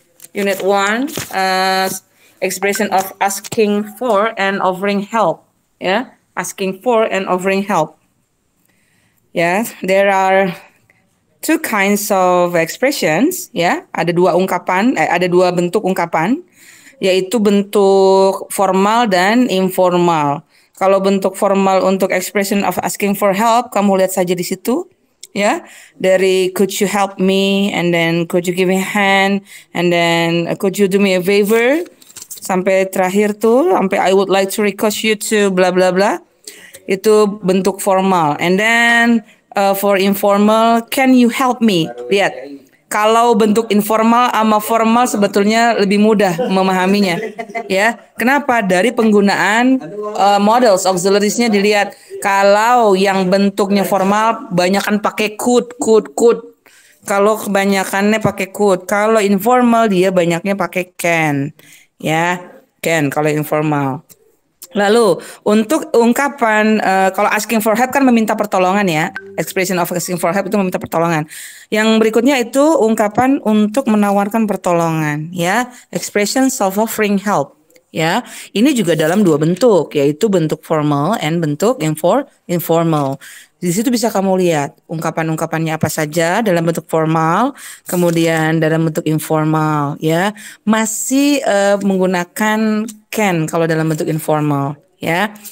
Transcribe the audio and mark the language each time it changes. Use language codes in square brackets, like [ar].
[en] Unit 1, expression of asking for and offering help. Ya, asking for and offering help. Ya, there are two kinds of expressions. [id] Ya, ada dua bentuk ungkapan, yaitu bentuk formal dan informal. Kalau bentuk formal untuk expression of asking for help, kamu lihat saja di situ. [en] Ya, dari could you help me, and then could you give me a hand, and then could you do me a favor, [id] sampai terakhir tuh, sampai [en] I would like to request you to bla bla bla. [id] Itu bentuk formal. [en] And then for informal, can you help me? [id] Lihat, kalau bentuk informal sama formal sebetulnya lebih mudah memahaminya. Ya, kenapa? Dari penggunaan models auxiliaries-nya dilihat. Kalau yang bentuknya formal, banyakan pakai could. Kalau kebanyakannya pakai could. Kalau informal dia banyaknya pakai can. Ya, can kalau informal. Lalu untuk ungkapan kalau asking for help kan meminta pertolongan ya. [en] Expression of asking for help [id] itu meminta pertolongan. Yang berikutnya itu ungkapan untuk menawarkan pertolongan ya. [en] Expression of offering help. [id] Ya, ini juga dalam dua bentuk, yaitu bentuk formal and bentuk informal. Di situ bisa kamu lihat ungkapan-ungkapannya apa saja dalam bentuk formal, kemudian dalam bentuk informal, ya. Masih menggunakan can kalau dalam bentuk informal, ya.